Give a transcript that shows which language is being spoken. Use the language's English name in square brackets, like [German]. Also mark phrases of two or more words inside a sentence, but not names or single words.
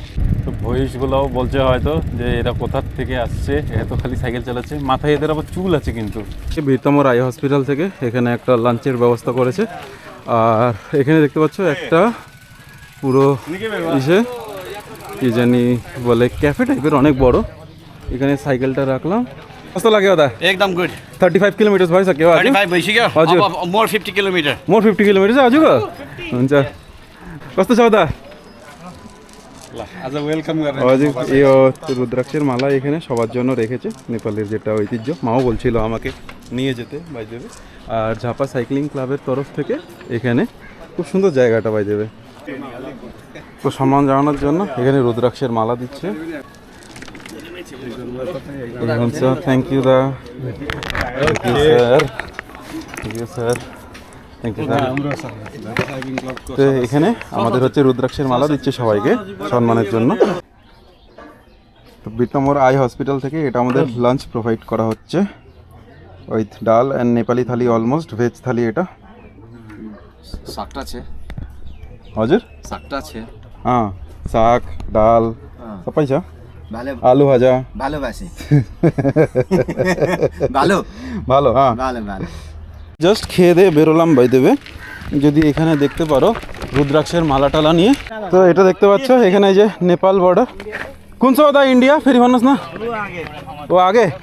[Bangla] তো ভয়েসগুলোও বলছে হয়তো যে এরা কোথার থেকে আসছে, এত খালি সাইকেল চালাচ্ছে, মাথায় এদের আবার চুল আছে কিন্তু। বীরতমর আই হসপিটাল থেকে এখানে একটা লাঞ্চের ব্যবস্থা করেছে, আর এখানে দেখতে পাচ্ছ একটা পুরো ইসে কি জানি বলে ক্যাফে টাইপের, অনেক বড়। এখানে সাইকেলটা রাখলাম। কত লাগে ওটা? [Nepali] एकदम गुड 35 किलोमीटर भाई सक्यो आज 35 भइसक्यो हजुर। अब मोर 50 किलोमिटर मोर 50 किलोमिटर छ आजको हुन्छ। कस्तो छ ওটা? आज वेलकम गर्ने [Bangla] हजुर এই রুদ্রাক্ষের মালা এখানে সবার জন্য রেখেছে, নেপালের যেটা ঐতিহ্য। মাও বলছিল আমাকে নিয়ে যেতে বাই দেবে। আর ঝাপা সাইক্লিং ক্লাবের তরফ থেকে এখানে খুব সুন্দর জায়গাটা বাই দেবে। তো সম্মান জানানোর জন্য এখানে রুদ্রাক্ষের মালা দিচ্ছে। [English] thank you da, sir thank you sir, thank you sir. [Bangla] তো এখানে আমাদের হচ্ছে রুদ্রাক্ষের মালা দিচ্ছে সবাইকে সম্মানের জন্য। তো বীরতমর আই হসপিটাল থেকে এটা আমাদের লাঞ্চ প্রোভাইড করা হচ্ছে উইথ ডাল অ্যান্ড নেপালি থালি, [English] almost veg [Bangla] থালি এটা। [Nepali] सागटा छ हजुर सागटा छ हाँ साग डाल सबै छ, [Bangla] भालो আলু ভাজা भालोबासी ভালো ভালো। হ্যাঁ ভালো ভালো জাস্ট খেয়ে দিয়ে বেরোলাম বাই দেবে। যদি এখানে দেখতে পারো রুদ্রাক্ষের মালা টালা নিয়ে, তো এটা দেখতে পাচ্ছ এখানে এই যে নেপাল বর্ডার। কোন সো দা ইন্ডিয়া ফেরি মানুষ না ও আগে।